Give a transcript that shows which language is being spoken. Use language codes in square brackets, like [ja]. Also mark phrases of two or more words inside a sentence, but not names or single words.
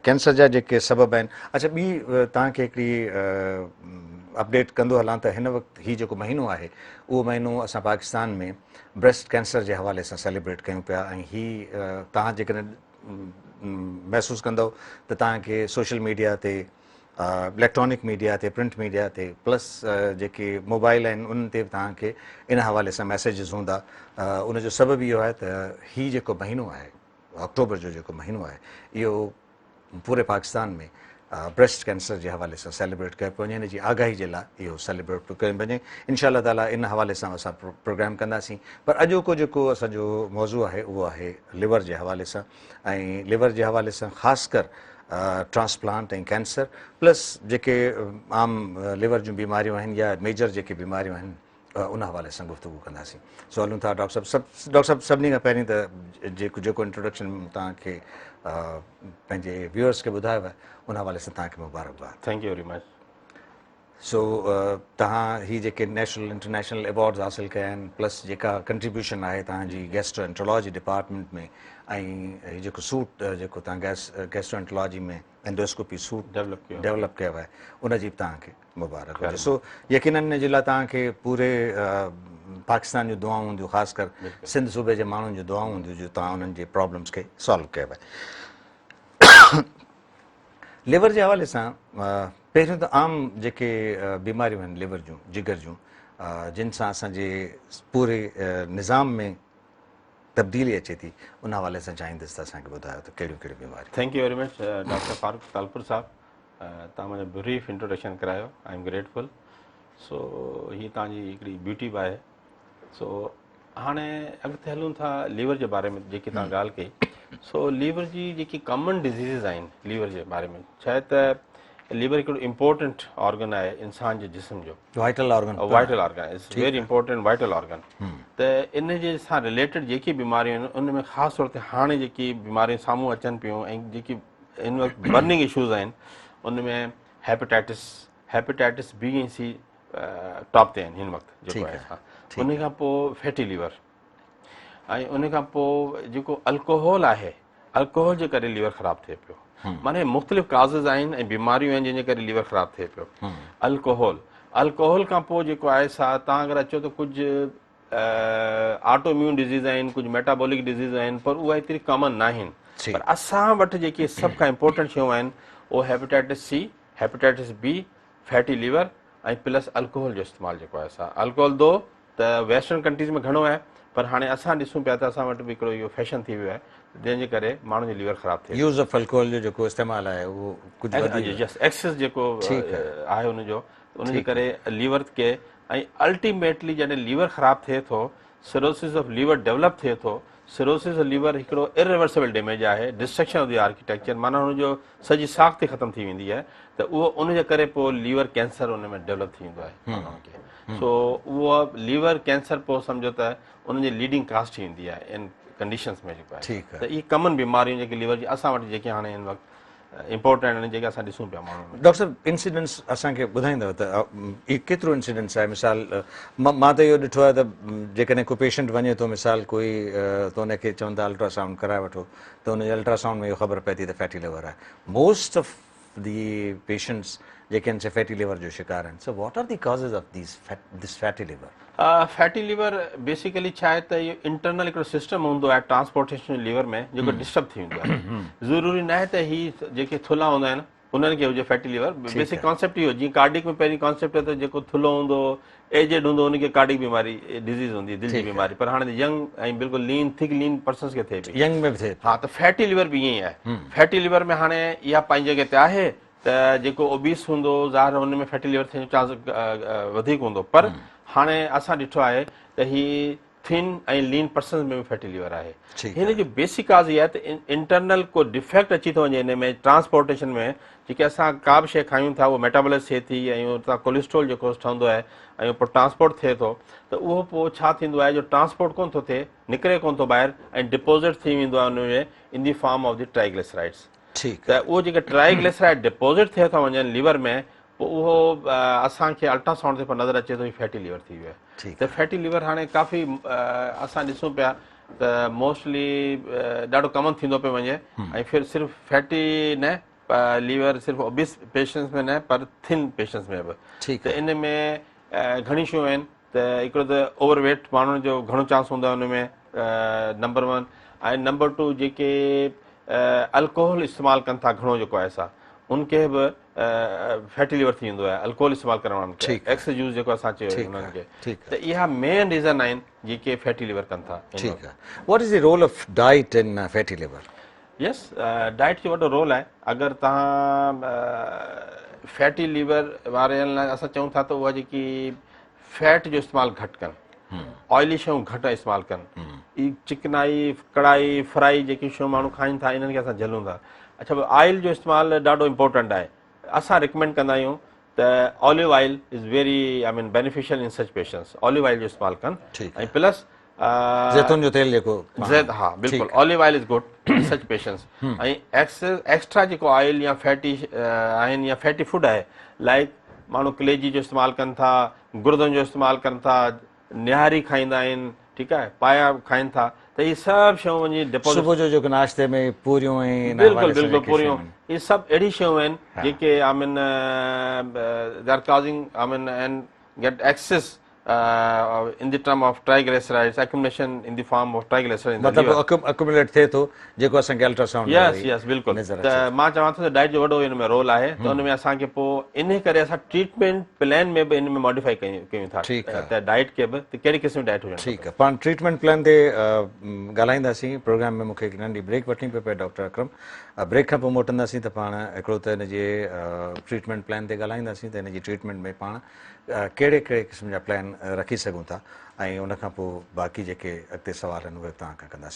[sd] कैंसर जा जेके सबब आहिनि, अच्छा ॿी तव्हांखे हिकिड़ी अपडेट कंदो हलां त हिन वक़्तु हीउ जेको महीनो आहे उहो महीनो असां पाकिस्तान में [en] breast cancer [sd] जे हवाले सां सेलिब्रेट कयूं पिया ऐं हीउ तव्हां जेकॾहिं महसूसु कंदव त तव्हांखे [en] social media [sd] ते [en] electronic media [sd] ते [en] print media [sd] ते प्लस जेके मोबाइल आहिनि उन्हनि ते बि तव्हांखे इन हवाले सां मैसेजिस हूंदा। उनजो सबबु इहो आहे त हीउ जेको महीनो आहे अक्टूबर जो जेको महीनो आहे इहो पूरे पाकिस्तान में [en] breast cancer [sd] जे हवाले सां सेलिब्रेट कयो पियो वञे, हिन जी आगाही जे लाइ इहो सेलिब्रेट पियो कयो वञे। इंशाअल्लाह ताला इन हवाले सां असां प्रोग्राम कंदासीं। पर अॼोको जेको असांजो मौज़ू आहे उहो आहे लिवर जे हवाले सां ऐं लिवर जे हवाले सां ख़ासि कर ट्रांसप्लांट ऐं कैंसर प्लस जेके आम लिवर जूं बीमारियूं आहिनि या मेजर जेके बीमारियूं आहिनि उन हवाले सां गुफ़्तगू कंदासीं। सो हलूं था डॉक्टर साहब सभिनी खां पहिरीं त जेको इंट्रोडक्शन तव्हांखे पंहिंजे व्यूअर्स खे ॿुधायो आहे उन हवाले सां तव्हांखे मुबारकबाद। [en] Thank you very much. [sd] सो तव्हां ही जेके [en] national international awards [sd] हासिलु कया आहिनि प्लस जेका कंट्रीब्यूशन आहे तव्हांजी [en] gastroenterology department [sd] में ऐं हीउ जेको सूट जेको तव्हां गैस्ट्रोएंट्रोलॉजी में [en] endoscopy suite develop [sd] कयो आहे उनजी बि तव्हांखे मुबारक हुजे। सो यकीनन इन जे लाइ तव्हांखे पूरे पाकिस्तान जूं दुआऊं हूंदियूं, ख़ासि कर सिंध सूबे जे माण्हुनि जूं दुआऊं हूंदियूं जो तव्हां उन्हनि जे प्रॉब्लम्स खे सॉल्व कयो आहे। लिवर जे हवाले सां पहिरियों त आम जेके बीमारियूं आहिनि लिवर जूं जिगर जूं जिन सां असांजे पूरे निज़ाम में तब्दीली अचे थी उन हवाले सां चाहींदुसि त असांखे ॿुधायो त कहिड़ियूं कहिड़ियूं बीमारियूं। [en] thank you very much [sd] डॉक्टर फारूक तालपुर साहब, तव्हां मुंहिंजो [en] brief introduction [sd] करायो, [en] I am grateful. [sd] सो हीअ तव्हांजी हिकिड़ी ब्यूटी बि आहे। सो हाणे अॻिते हलूं था लीवर जे बारे में जेकी तव्हां ॻाल्हि कई। सो लीवर जी जेकी [en] common diseases [sd] आहिनि लीवर जे बारे में छा आहे त लीवर हिकिड़ो [en] important organ [sd] आहे इंसान जे जिस्म जो, [en] vital organ is very important vital organ. [sd] त इन जे सां रिलेटेड जेकी बीमारियूं आहिनि उन में ख़ासि तौर ते हाणे जेकी बीमारियूं साम्हूं अचनि पियूं ऐं जेकी इन वक़्तु [en] burning issues [sd] आहिनि उन में हेपेटाइटिस B ऐं C टॉप ते आहिनि हिन वक़्तु जेको आहे। उन खां पोइ फैटी लीवर ऐं उन खां पोइ जेको अल्कोहल आहे अल्कोहल जे करे लीवर ख़राब थिए पियो। माने मुख़्तलिफ़ काज़िस आहिनि ऐं बीमारियूं आहिनि जंहिंजे करे लीवर ख़राब थिए पियो। अल्कोहल खां पोइ जेको आहे सा तव्हां अगरि अचो त कुझु [en] auto immune disease [sd] आहिनि, कुझु [en] metabolic disease [sd] आहिनि, पर उहा एतिरी कॉमन न आहिनि। पर असां वटि जेके सभ खां इम्पोर्टेंट शयूं आहिनि उहे [en] hepatitis C, hepatitis B, fatty liver [sd] ऐं प्लस अल्कोहल जो इस्तेमालु जेको आहे सा। अल्कोहल दो त [en] western countries [sd] में घणो आहे, पर हाणे असां ॾिसूं पिया त असां वटि बि हिकिड़ो इहो फैशन थी वियो आहे जंहिंजे करे माण्हुनि जो लीवर ख़राबु थिए। [en] use of alcohol [sd] जो जेको इस्तेमालु आहे उहो कुझु एक्सेस जेको आहे हुनजो, उनजे करे लीवर खे ऐं अल्टीमेटली जॾहिं लीवर ख़राबु थिए थो, [en] cirrhosis of liver develop [sd] थिए थो। [en] cirrhosis of liver [sd] हिकिड़ो [en] irreversible damage [sd] आहे, [en] destruction of the architecture, [sd] माना हुनजो सॼी साख़्त ख़तमु थी वेंदी आहे। त उहो उनजे करे पोइ लीवर कैंसर उन में डेवलप थी वेंदो आहे। सो उहो लीवर कैंसर पोइ सम्झो त उनजी [en] leading cause [sd] थी वेंदी आहे इन कंडीशन्स में जेको आहे। त इहे कॉमन बीमारियूं जेके लीवर जी असां वटि जेके हाणे हिन वक़्तु इम्पोर्टेंट आहिनि, जेके असां ॾिसूं पिया माण्हू। डॉक्टर साहब, इंसिडेंट्स असांखे ॿुधाईंदव त इहो केतिरो इंसिडेंट्स आहे? मिसाल मां त इहो ॾिठो आहे त जेकॾहिं को पेशेंट वञे थो, मिसाल कोई त हुनखे चवनि था अल्ट्रासाउंड कराए वठो, त हुनजे अल्ट्रासाउंड में इहो ख़बर पए थी त [en] fatty liver [sd] आहे। [en] most of the patients [sd] जेके आहिनि से [en] fatty liver [sd] जो शिकार आहिनि। [en] So what are the causes of this fatty liver? fatty liver [sd] बेसिकली छा आहे त इहो इंटरनल हिकिड़ो सिस्टम हूंदो आहे ट्रांसपोर्टेशन लीवर में जेको डिस्टर्ब थी वेंदो आहे। ज़रूरी न आहे त हीअ जेके थुल्हा हूंदा आहिनि उन्हनि खे हुजे [en] fatty liver. basic concept [sd] इहो, जीअं कार्डिक में पहिरीं कॉन्सेप्ट आहे त जेको थुल्हो हूंदो, एजेड हूंदो, हुनखे कार्डिक बीमारी डिज़ीज़ हूंदी, दिलि जी बीमारी। पर हाणे यंग ऐं बिल्कुलु [en] lean thick lean persons [sd] खे थिए पई, यंग में बि थिए। हा, त [en] fatty liver [sd] बि ईअं ई आहे। [en] fatty liver [sd] में हाणे इहा पंहिंजी जॻह ते आहे त जेको ओबीस हूंदो ज़ाहिर हुन में [en] fatty liver [sd] थियण जो चांस वधीक हूंदो। पर हाणे असां ॾिठो आहे त हीअ थिन ऐं [en] lean persons [sd] में बि [en] fatty liver [sd] आहे। हिन जो [en] basic cause [sd] इहा आहे त इंटरनल को डिफेक्ट अची थो वञे हिन में ट्रांसपोर्टेशन में। जेके असां का बि शइ खायूं था उहो मेटाबॉलाइज़ थिए थी ऐं उतां कोलेस्ट्रोल जेको ठहंदो आहे ऐं पोइ ट्रांसपोर्ट थिए थो, त उहो पोइ छा थींदो आहे जो ट्रांसपोर्ट कोन थो थिए, निकिरे कोन थो ॿाहिरि ऐं डिपोज़िट थी वेंदो आहे हुनमें [en] in the form of the triglycerides. [sd] त उहो जेके ट्राइग्लिसराइड डिपोज़िट थिए था वञनि लीवर में, पोइ उहो असांखे अल्ट्रासाउंड ते पोइ नज़र अचे थो ही [en] fatty liver [sd] थी वियो आहे। त [en] fatty liver [sd] हाणे काफ़ी असां ॾिसूं पिया त मोस्टली ॾाढो कॉमन थींदो पियो वञे। ऐं फिर सिर्फ़ु फैटी न लीवर सिर्फ़ु [en] obese patients [sd] में न, पर [en] thin patients [sd] में बि। त इन में घणी शयूं आहिनि। त हिकिड़ो त ओवरवेट माण्हुनि जो घणो चांस हूंदो आहे हुन में, नंबर 1। ऐं नंबर 2 जेके अल्कोहल इस्तेमालु कनि था घणो जेको आहे सा, उनखे बि [en] fatty liver [sd] थी वेंदो आहे अल्कोहल इस्तेमालु करण वारनि खे, [en] excess use [sd] जेको असां चयो उन्हनि खे। त इहा [en] main reason [sd] आहिनि जेके [en] fatty liver [sd] कनि था। ठीकु आहे। [en] What is the role of diet in fatty liver? [sd] यस, डाइट जो वॾो रोल आहे। अगरि तव्हां [en] fatty liver [sd] वारनि लाइ असां चऊं था त उहा जेकी फैट जो इस्तेमालु घटि कनि, ऑयली शयूं घटि इस्तेमालु कनि, चिकनाई कढ़ाई फ्राई जेकी शयूं माण्हू खाइनि था इन्हनि खे असां झलूं था। अच्छा, ऑयल जो इस्तेमालु ॾाढो इम्पोर्टेंट आहे। असां रिकमेंड कंदा आहियूं त [en] olive oil is very beneficial in such patients. olive oil [sd] जो इस्तेमालु कनि ऐं प्लस जैतून जो तेल जेको, हा बिल्कुलु, [en] Olive oil is good in such patients. [sd] ऐं एक्स्ट्रा जेको ऑयल या फैटी आहिनि या [en] fatty food [sd] आहे, लाइक माण्हू कलेजी जो इस्तेमालु कनि था, गुर्दनि जो इस्तेमालु कनि था, निहारी खाईंदा आहिनि, ठीकु आहे, पाया खाइनि था, त इहे सभु शयूं वञी डिपोज़िट, सुबुह जो जेको नाश्ते में पूरियूं ऐं बिल्कुलु बिल्कुलु पूरियूं, इहे सभु अहिड़ी शयूं आहिनि जेके [en] they are causing and get excess in the term of triglycerides, accumulation in the form of triglycerides. [sd] मतलब accumulate थे तो जेको असांखे अल्ट्रासाउंड। यस बिल्कुलु। त मां चवां थो त डाइट जो वॾो हिन में रोल आहे। त हुन में असांखे पोइ इन करे असां [en] treatment plan [sd] में बि इन में मॉडिफाई कयूं था त डाइट खे बि त कहिड़ी क़िस्म जी डाइट हुजे। ठीकु आहे, पाण [en] treatment plan [sd] ते ॻाल्हाईंदासीं। प्रोग्राम में मूंखे हिकु नंढी ब्रेक वठणी पई डॉक्टर अकरम। ब्रेक खां पोइ मोटंदासीं त पाण हिकिड़ो त हिन जे [en] treatment plan [sd] ते ॻाल्हाईंदासीं त हिन जी ट्रीटमेंट में पाण कहिड़े कहिड़े क़िस्म जा प्लान रखी सघूं था ऐं उनखां पोइ बाक़ी जेके अॻिते सवाल आहिनि उहे तव्हां खां कंदासीं।